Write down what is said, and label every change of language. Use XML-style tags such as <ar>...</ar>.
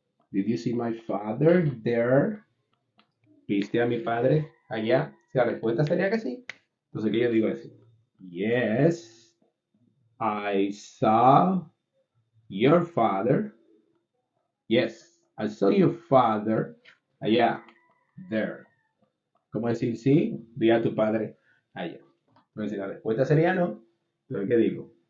<en>Did you see my father there?</en> <es>¿Viste a mi padre allá? Si la respuesta sería que sí. Entonces, ¿qué yo digo así?</es> <en>Yes, I saw your father. Yes, I saw your father</en> <es>allá.</es> <en>There.</en> <es>¿Cómo decir sí? Vi a tu padre allá. Entonces, si la respuesta sería no, entonces, ¿qué digo?</es>